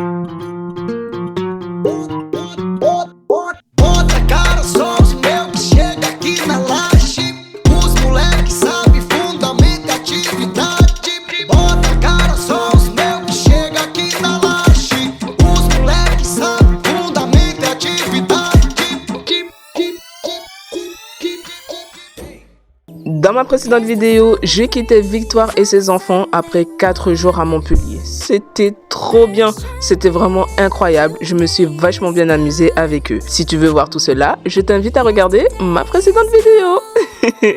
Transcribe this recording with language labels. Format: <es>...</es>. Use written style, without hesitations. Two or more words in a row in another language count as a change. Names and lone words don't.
<pt>Outra cara, só os meus que chega aqui na laje. Os moleques sabem fundamento e atividade. Bota a cara, só os meus que chega aqui na laje. Os moleques sabem fundamento e atividade.</pt> <fr>Dans ma précédente vidéo, j'ai quitté Victoire et ses enfants après 4 jours à Montpellier. C'était trop bien, c'était vraiment incroyable, je me suis vachement bien amusée avec eux. Si tu veux voir tout cela, je t'invite à regarder ma précédente vidéo.</fr>